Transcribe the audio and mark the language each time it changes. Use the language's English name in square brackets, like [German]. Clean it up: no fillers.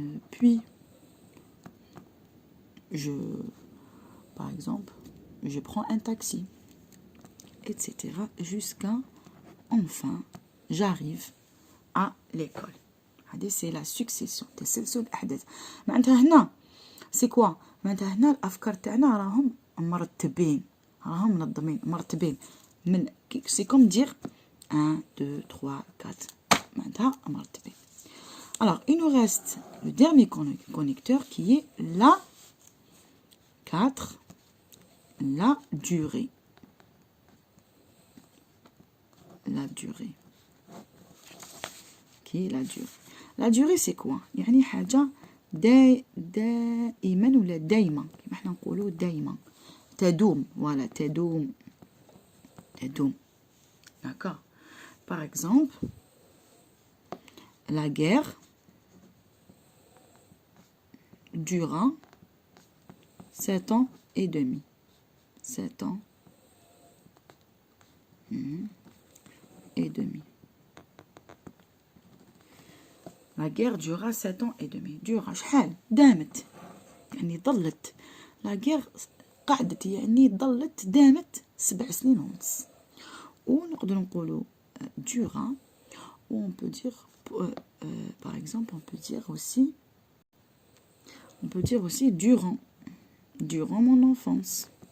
[French] Puis, par exemple, je prends un taxi, etc. jusqu'à, enfin, j'arrive à l'école. C'est la succession. [Arabic] تسلسل الأحداث. معناتها هنا [French] c'est quoi؟ [Arabic] معناتها هنا الأفكار تاعنا راهم مرتبين، راهم منظمين مرتبين. [French] من c'est comme dire 1 2 3 4 [Arabic] معناتها مرتبين. [French] Alors, il nous reste le dernier connecteur qui est la 4, la durée. La durée. Qui est la durée. La durée, c'est quoi؟ [Arabic] يعني حاجة دائما ولا دايما، كما احنا نقولوا دايما. تدوم. Voilà, تدوم. [French] D'accord. Par exemple, la guerre dura 7 ans et demi. 7 ans et demi. La guerre dura 7 ans et demi. [Arabic] dura شحال؟ دامت. يعني ظلت. [French] La guerre [Arabic] قعدت، يعني ظلت دامت 7 سنين ونص. ونقدر نقولوا dura. [French] Ou on peut dire, par exemple, on peut dire aussi durant mon enfance.